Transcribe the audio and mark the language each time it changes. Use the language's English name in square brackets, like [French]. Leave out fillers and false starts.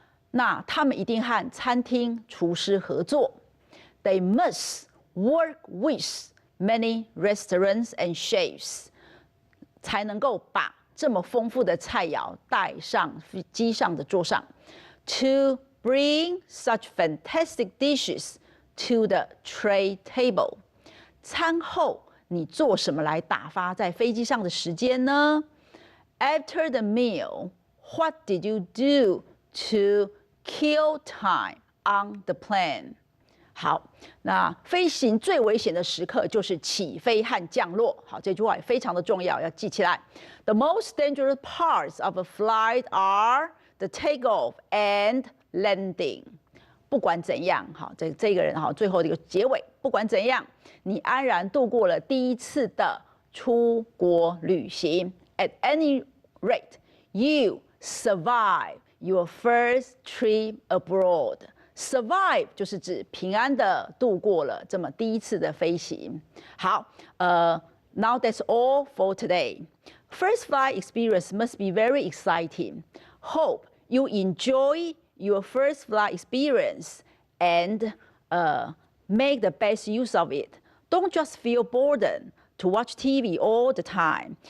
[Chinese] 那他们一定和餐厅厨师合作 [English] ，They must work with many restaurants and chefs， [Chinese] 才能够把这么丰富的菜肴带上飞机上的桌上 [English] ，to bring such fantastic dishes to the tray table。 [Chinese] 餐后你做什么来打发在飞机上的时间呢 [English] ？After the meal, what did you do to kill time on the plane？ [Chinese] 好，那飞行最危险的时刻就是起飞和降落。好，这句话也非常的重要，要记起来。 [English] The most dangerous parts of a flight are the takeoff and landing。 [Chinese] 不管怎样，好，这个人好，最后的一个结尾，不管怎样，你安然度过了第一次的出国旅行。 [English] At any rate, you survive your first trip abroad. [Chinese] Survive 就是指平安的度过了这么第一次的飞行。 [English] 好，now that's all for today. First flight experience must be very exciting. Hope you enjoy your first flight experience and make the best use of it. Don't just feel bored to watch TV all the time.